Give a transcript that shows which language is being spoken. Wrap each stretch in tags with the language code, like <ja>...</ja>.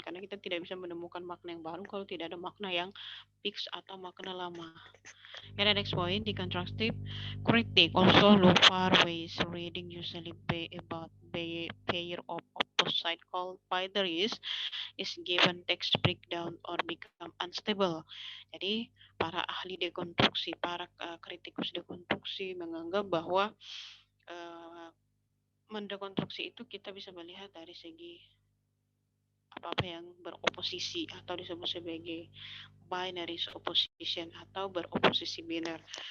<id>Karena kita tidak bisa menemukan makna yang baru kalau tidak ada makna yang fix atau makna lama.</id> <en>And the next point, deconstructive critique also look for ways reading usually about pair of opposite called boundaries is given text breakdown or become unstable.</en> <id>Jadi para ahli dekonstruksi, para kritikus dekonstruksi menganggap bahwa uh, mendekonstruksi itu kita bisa melihat dari segi apa-apa yang beroposisi atau disebut sebagai binary opposition atau beroposisi biner.</id>